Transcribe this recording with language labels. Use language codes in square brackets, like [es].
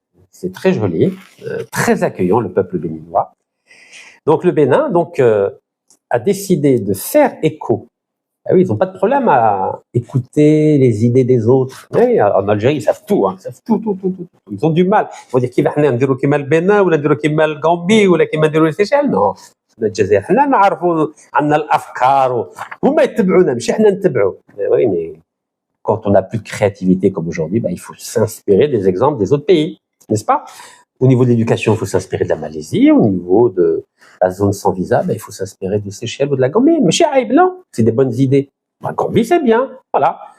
[fr] C'est très joli, très accueillant, le peuple béninois. Donc le Bénin a décidé de faire écho. Ah oui, ils n'ont pas de problème à écouter les idées des autres. Oui, en Algérie, ils savent tout, hein, ils savent tout. Ils ont du mal. Ils vont dire qu'il va [ar] نديروا كيما البنان ولا نديروا كيما الغامبي ولا كيما نديروا السيشيل. Non, الجزائر حنا نعرفوا عندنا الافكار وهم يتبعونا مش احنا نتبعوا. [fr] Oui, mais quand on n'a plus de créativité comme aujourd'hui, il faut s'inspirer des exemples des autres pays, n'est-ce pas? Au niveau de l'éducation, il faut s'inspirer de la Malaisie. Au niveau de la zone sans visa, il faut s'inspirer des Seychelles ou de la Gambie. Mais chez Aïb, non, c'est des bonnes idées. La Gambie, c'est bien, voilà.